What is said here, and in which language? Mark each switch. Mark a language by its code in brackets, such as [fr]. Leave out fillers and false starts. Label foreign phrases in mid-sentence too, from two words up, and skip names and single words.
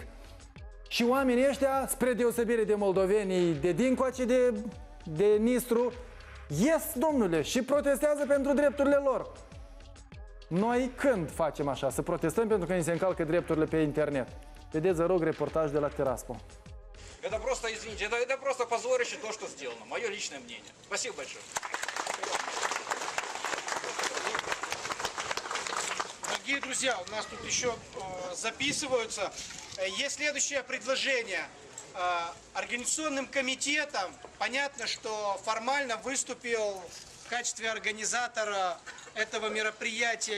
[ro] Și oamenii ăștia, spre deosebire de moldovenii de dincoace de Nistru, ies, domnule, și protestează pentru drepturile lor. Noi când facem așa? Să protestăm pentru că ni se încalcă drepturile pe internet. Vedeți, vă rog, reportaj de la Tiraspol. [ru] Это просто, извините, это просто позорище то, что сделано. Мое личное мнение. Спасибо большое. Дорогие друзья, у нас тут еще записываются. Есть следующее предложение. Организационным комитетом, понятно, что формально выступил в качестве организатора этого мероприятия.